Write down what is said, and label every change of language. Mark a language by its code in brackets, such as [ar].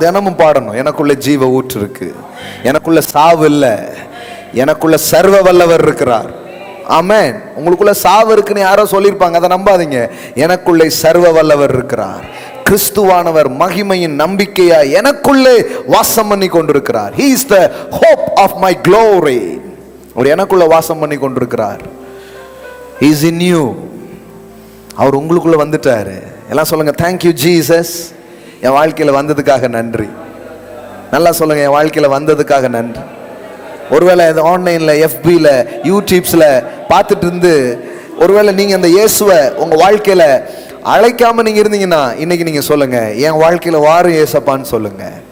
[ta] தினமும் பாடணும், எனக்குள்ள ஜீவ ஊற்று இருக்கு, எனக்குள்ள சாவு இல்லை, எனக்குள்ள சர்வ வல்லவர் இருக்கிறார். ஆமென். உங்களுக்குள்ள சாவு இருக்குன்னு யாரோ சொல்லியிருப்பாங்க, அதை நம்பாதீங்க. எனக்குள்ளே சர்வ வல்லவர் இருக்கிறார். கிறிஸ்துவானவர் மகிமையின் நம்பிக்கையா எனக்குள்ளே வாசம் பண்ணி கொண்டிருக்கிறார். [en] He is the hope of my glory. [ta] அவர் எனக்குள்ள வாசம் பண்ணி கொண்டிருக்கிறார். [en] He is in you. [ta] அவர் உங்களுக்குள்ள வந்துட்டாரு. எல்லாம் சொல்லுங்க, [en] thank you Jesus. [ta] என் வாழ்க்கையில வந்ததுக்காக நன்றி. நல்லா சொல்லுங்க, என் வாழ்க்கையில வந்ததுக்காக நன்றி. ஒருவேளை இது ஆன்லைன்ல, FBல, யூடியூப்ஸ்ல பார்த்துட்டு இருந்து ஒருவேளை நீங்க அந்த இயேசுவை உங்க வாழ்க்கையில அழைக்காம நீங்க இருந்தீங்கன்னா, இன்னைக்கு நீங்க சொல்லுங்க, என் வாழ்க்கையில வாரு இயேசப்பான்னு சொல்லுங்க.